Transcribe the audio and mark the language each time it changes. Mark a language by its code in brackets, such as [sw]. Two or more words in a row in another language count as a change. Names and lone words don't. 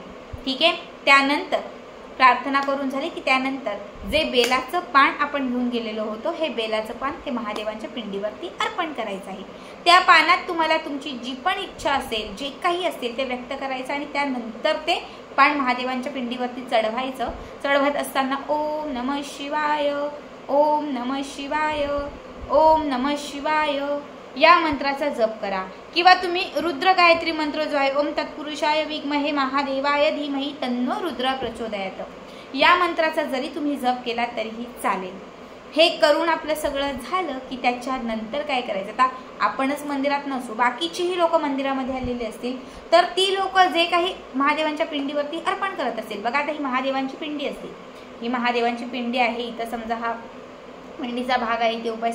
[mr] ठीक आहे, त्यानंतर प्रार्थना करून झाली की त्यानंतर जे बेलाचं पान आपण घेऊन गेलेलो होतो हे बेलाचं पान हे महादेवांच्या पिंडीवरती अर्पण करायचं आहे। त्या पानात तुम्हाला तुमची जी पण इच्छा असेल, जे काही असेल ते व्यक्त करायचं आणि त्यानंतर ते पान महादेवांच्या पिंडीवरती चढवायचं। चढवत असताना [sa] ओम नमः शिवाय, ओम नमः शिवाय, ओम नमः शिवाय [mr] या मंत्राचा जप करा किंवा तुम्ही रुद्र गायत्री मंत्र जो आहे [sa] ओम तत्पुरुषाय विद्महे महादेवाय धीमहि तन्नो रुद्र प्रचोदयात, [mr] या मंत्राचा जरी तुम्ही जप केला तरीही चालेल। हे करून आपलं सगळं झालं की त्याच्यानंतर काय करायचं, आता आपणच मंदिरात नसू, बाकीचीही लोक मंदिरामध्ये आलेली असतील, तर ती लोक जे काही महादेवांच्या पिंडीवरती अर्पण करत असतील, बघा आता ही महादेवांची पिंडी असते, ही महादेवांची पिंडी आहे, इथं समजा हा पिंडीचा भाग आहे, ते उपाय